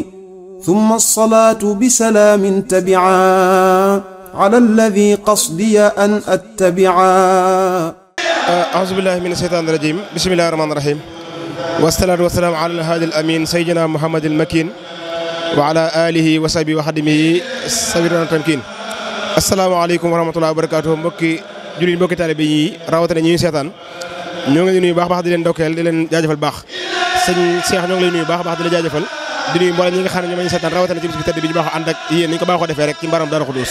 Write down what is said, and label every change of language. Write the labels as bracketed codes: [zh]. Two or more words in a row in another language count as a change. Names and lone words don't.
[ar] ثم الصلاة بسلام تبعا على الذي قصدي أن أتبعا. أعوذ بالله من الشيطان الرجيم. بسم الله الرحمن الرحيم، والصلاة والسلام على الهادي الأمين سيدنا محمد المكين وعلى آله وصحبه وخدمه سبيل التمكين. السلام عليكم ورحمة الله وبركاته [wo] mbokki jullit mbokki taalibe yi rawatina ñi seetaan ñoo ngi lay nuyu baax di leen ndokkeel di leen jaajëfal baax. sëñ Cheikh ñoo ngi lay nuyu baax di la jaajëfal di nuyu mboolem ñi nga xam ne ñoom la ñu seetaan rawatina ci bis bi tedd bi ñu baaxoo ànd ak yéen ni ñu ko baaxoo defee rek ci mbaram Daaru Xudoos.